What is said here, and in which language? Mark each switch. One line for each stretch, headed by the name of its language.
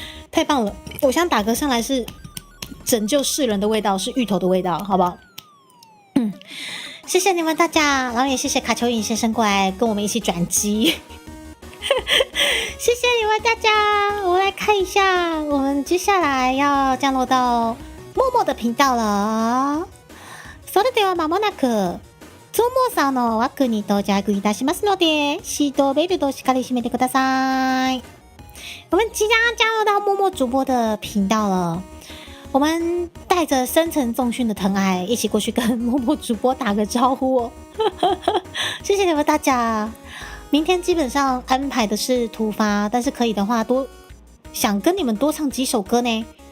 Chinese: 太棒了！我想打嗝上来是拯救世人的味道，是芋头的味道，好不好？谢谢你们大家，然后也谢谢卡丘伊先生过来跟我们一起转机。谢谢你们大家，我来看一下，我们接下来要降落到默默的频道了。
Japanese: それでは間もなくゾモさんの枠に到着いたしますので、シートベルトをしっかり締めてください。
Chinese: 我们即将加入到默默主播的频道了。我们带着深层重训的疼爱，一起过去跟默默主播打个招呼哦。谢谢你们大家。明天基本上安排的是突发，但是可以的话想跟你们多唱几首歌呢。